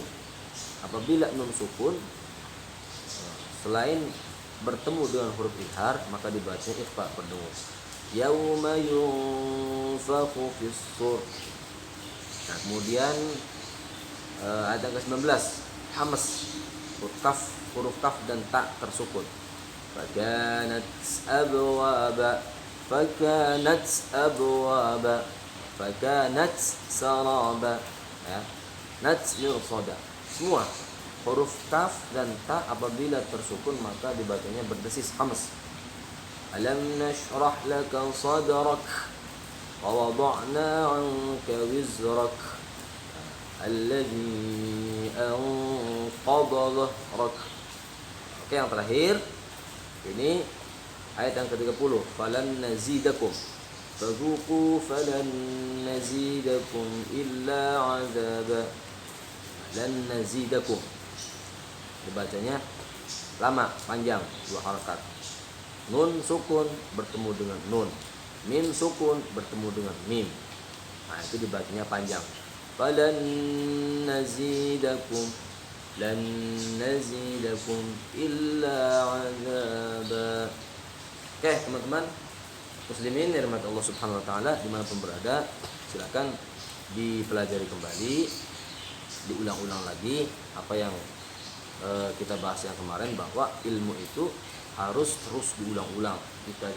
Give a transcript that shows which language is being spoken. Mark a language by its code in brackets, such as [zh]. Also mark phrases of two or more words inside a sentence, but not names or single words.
[id] Apabila nun sukun selain bertemu dengan huruf idhar maka dibacanya ikhfa, berdengung. [ar] يوم ينفخ في الصور. [id] Nah, kemudian ayat yang ke-19 hamas, huruf kaf dan ta tersukun. [ar] فكانت أبوابا فكانت أبوابا فكانت سرابا, ya. كانت مرصادا. [id] Semua huruf kaf dan ta apabila tersukun maka dibacanya berdesis hamas. [ar] ألم نشرح لك صدرك ووضعنا عنك وزرك الذي أنقض ظهرك. [id] Oke, yang terakhir ini ayat yang ke-30 [ar] فلن نزيدكم فذوقوا فلن نزيدكم إلا عذابا. لن نزيدكم [id] dibacanya lama, panjang, 2 harakat. Nun sukun bertemu dengan nun, mim sukun bertemu dengan mim. Nah, itu dibacanya panjang. [ar] فلن نزيدكم لن نزيدكم إلا عذابا. [id] Oke, teman-teman muslimin dirahmati [ar] الله سبحانه وتعالى [id] dimanapun berada, silakan dipelajari kembali, diulang-ulang lagi apa yang kita bahas yang kemarin, bahwa ilmu itu harus terus diulang-ulang, dikaji.